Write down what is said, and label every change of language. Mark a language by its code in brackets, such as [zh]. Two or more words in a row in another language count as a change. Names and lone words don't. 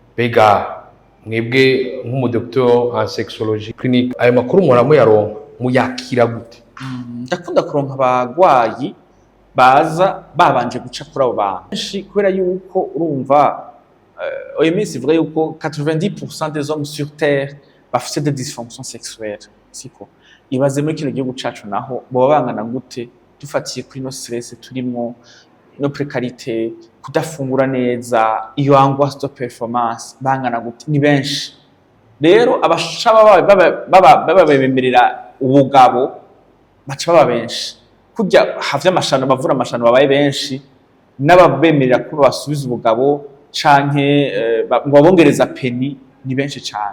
[rn] Bega mwebwe nk'umudoktor [fr] en sexologie clinique [rn] ayo makuru muramuyaronka muyakira gute? Ndakunda kuronka abagwayi baza babanje guca kuri abo bantu kubera yuko urumva OMS ivuga yuko 90% [fr] des hommes sur terre [rn] bafite [fr] des dysfonctions sexuelles. [rn] Siko ibaze muri kino gihugu cacu naho boba bangana gute dufatiye kuri no stress turimwo, no precarité, kudafungura neza, iyo [fr] angoisse de performance, [rn] bangana gute ni benshi. Rero abashaba babemerera ubugabo baca baba benshi, kurya havya amashano bavura amashano babaye benshi, n'ababemerera ko basubiza ubugabo canke ngo babongereza peni ni benshi cyane.